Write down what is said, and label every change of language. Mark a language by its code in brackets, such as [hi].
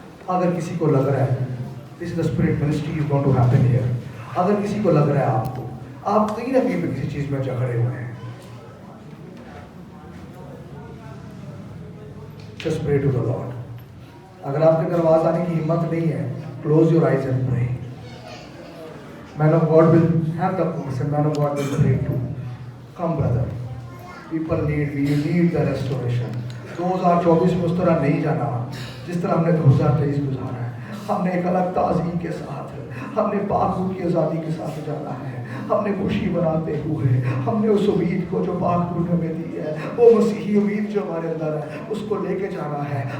[hi] अगर किसी को लग रहा है [en] this is the spirit ministry is going to happen here, [hi] अगर किसी को लग रहा है आपको, आप कहीं ना कहीं पे किसी चीज में जकड़े हुए हैं, [en] Just pray to the lord. [hi] अगर आपके घर आवाज आने की हिम्मत नहीं है, [en] Close your eyes and pray. Man of God will have the person, man of God will pray too. Come brother, people need, we need the restoration. [hi] 2024 में उस तरह नहीं जाना जिस तरह हमने 2023 गुजारा है। हमने एक अलग ताज़गी के साथ, हमने पाक रूह की आज़ादी के साथ जाना है, हमने खुशी बनाते हुए, हमने उस उम्मीद को जो पाक रूह ने हमें दी है, वो मसीही उम्मीद जो हमारे अंदर है, उसको लेके जाना है।